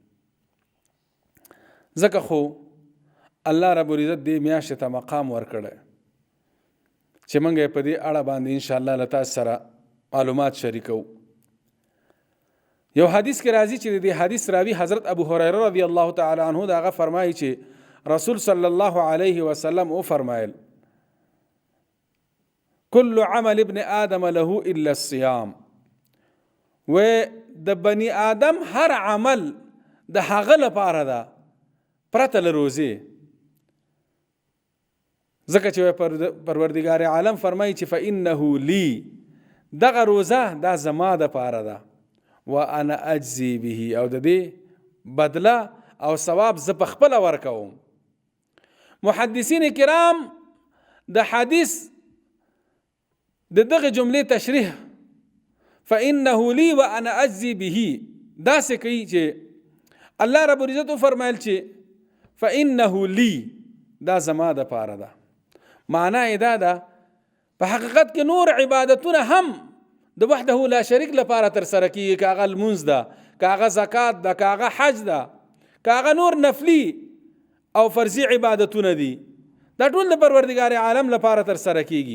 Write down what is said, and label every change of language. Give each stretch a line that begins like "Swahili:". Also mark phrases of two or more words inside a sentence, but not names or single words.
Pashto: ځکه خو
Arabic: الله رب العزت
Pashto: دې میاشتې ته مقام ورکړی چې موږ یې په دې اړه باندې انشاءالله له تاسو سره معلومات شریکو. یو حدیث کې راځي چې د دې حدیث راوي حضرت ابو هریره
Arabic: رضی الله تعالی عنه
Pashto: دا هغه فرمایي چې رسول
Arabic: صلی الله علیه وسلم
Pashto: او فرمایل
Arabic: كل عمل ابن آدم له الا الصيام،
Pashto: و د بنی آدم هر عمل د هغه لپاره ده پرته له روزې. ځکه چې پروردګار عالم فرمایي چې
Arabic: فإنه لي،
Pashto: دغه روزه دا زما دپاره ده،
Arabic: وانا اجزي به،
Pashto: او د دې بدله او ثواب زه په خپله ورکوم. محدثین کرام د حدیث د دغه جملې تشریح
Arabic: فإنه لي وانا اجزي به
Pashto: داسې کوي چې
Arabic: الله رب العزت
Pashto: فرمایل چې
Arabic: فإنه لي،
Pashto: دا زما دپاره ده. معنا یې دا ده په حقیقت کې نور عبادتونه هم د
Arabic: وحده لا شریک
Pashto: لپاره تر سره کیږي، که هغه لمونځ ده، که هغه زکات ده، که هغه حج ده، که هغه نور نفلی او فرضي عبادتونه دي، دا ټول د پروردګار عالم لپاره تر سره کیږي.